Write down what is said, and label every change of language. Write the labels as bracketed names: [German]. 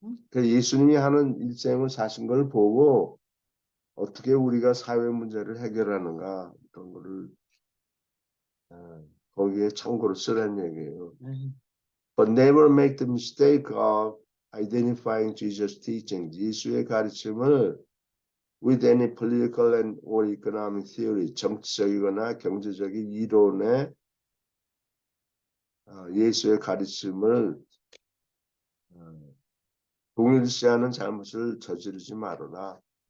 [Korean] 그 예수님이 하는 일생을 사신 걸 보고 어떻게 우리가 사회 문제를 해결하는가 이런 거를 거기에 참고로 쓰라는 얘기예요. [English] But never make the mistake of identifying Jesus' teaching. [Korean] 예수의 가르침을 [English] with any political and or economic theory, [Korean] 정치적이거나 경제적인 이론에 예수의 가르침을 동일시하는 잘못을 저지르지 말아라.